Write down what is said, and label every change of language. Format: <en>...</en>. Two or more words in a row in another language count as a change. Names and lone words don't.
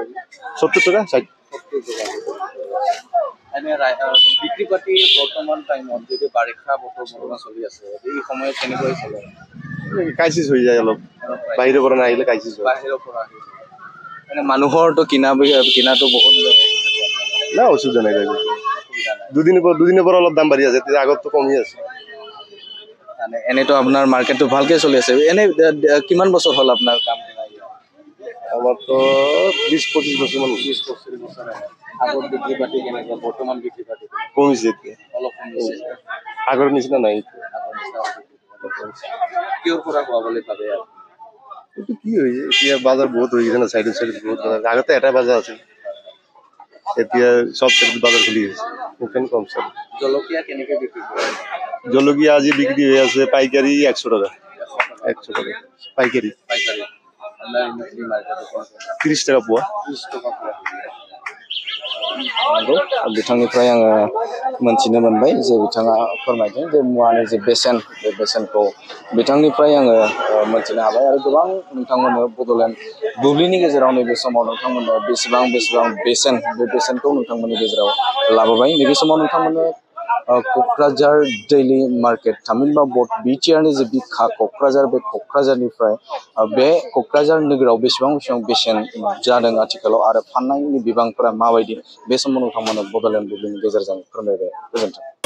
<as>70 টাকা 60 এনে বিক্ৰী পাতি বৰ্তমান টাইমত যদি বাৰিষা বতৰ বৰ্তমান চলি আছে এই সময়ত কেনেকৈ চলে ক্ৰাইচিছ হৈ যায় অলপ বাহিৰৰ পৰা আহিলে ক্ৰাইচিছ হয় বাহিৰৰ পৰা মানে মানুহৰটো কিনাটো বহুত না অসুবিধা নাই দুদিনৰ পৰা অলপ দাম বাঢ়ি আছে তেতিয়া আগততো কমি আছে মানে এনেতো আপোনাৰ মাৰ্কেটটো ভালকে চলি আছে এনে কিমান বছৰ হ'ল আপোনাৰ কাম</as> <bn>আমার তো 20-25 বছর মান</bn> <as>20-25 বছৰ আগত বিক্ৰী পাতি কেনেকৈ বৰ্তমান বিক্ৰী পাতি কমিছে এতিয়া অলপ কমিছে আগৰ নিচিনা নাই কিয় পৰা হোৱাবলৈ ভাবে এইটো কি হৈছে এতিয়া বাজাৰ বহুত হৈ গৈছে না সাইড বহুত বাজাৰ আগতে এটা বাজাৰ আছিল এতিয়া সব বাজাৰ খুলি গৈছে</as> <bn>ওখানে কম চল</bn> <as>জলকীয়া কেনেকৈ বিক্ৰী কৰে</as> <bn>জলকীয়া আজি বিক্রি হয়ে আছে পাইকারি 100 টাকা 100 টাকা পাইকারি 30 টাকা পোয়া</bn> <as>30 টাকা পোৱা</as> <brx>बिथांनिफ्राय आङो मोनथिनो मोनबाय जे बिथाङा फोरमायदों जे मुवानि जे बेसेन बे बेसेनखौ बिथांनिफ्राय आङो मोनथिनो हाबाय आरो गोबां नोंथांमोननो बड'लेण्ड बुब्लिनि गेजेराव नैबे समाव नोंथांमोननो बेसेबां बेसेन बे बेसेनखौ नोंथांमोननि गेजेराव लाबोबाय नैबे समाव नोंथांमोननो क'क्राझार दैलि मार्केट थामहिनबा बिटिआरनि जे बिखा क'क्राझार बे क'क्राझारनिफ्राय बे क'क्राझार नोगोराव बेसेबां बेसेन जादों आथिखालाव आरो फाननायनि बिबांफोरा माबायदि बे समाव नोंथांमोननो बड'लेण्ड बुब्लिनि गेजेरजों फोरमायबाय गोजोन्थों</brx>